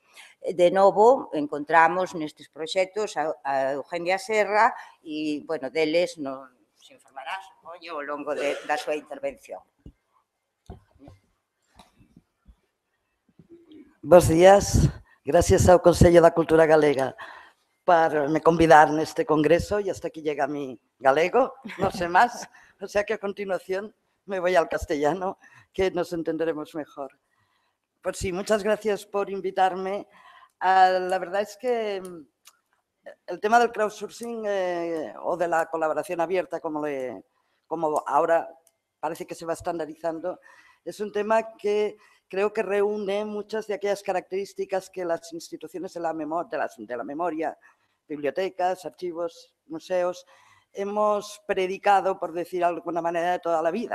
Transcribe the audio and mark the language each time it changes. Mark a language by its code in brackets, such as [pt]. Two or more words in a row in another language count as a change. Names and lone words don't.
[gl] De novo, encontramos nestes proxectos a Eugenia Serra e, deles nos informará, supoño, ao longo da súa intervención. Bos días. Gracias ao Consello da Cultura Galega por me convidar neste congreso [es] y hasta aquí llega mi galego, no sé más. O sea que a continuación me voy al castellano, que nos entenderemos mejor. Pues sí, muchas gracias por invitarme. La verdad es que el tema del crowdsourcing o de la colaboración abierta, como ahora parece que se va estandarizando, es un tema que creo que reúne muchas de aquellas características que las instituciones de la memoria, bibliotecas, archivos, museos, hemos predicado, por decir de alguna manera, de toda la vida.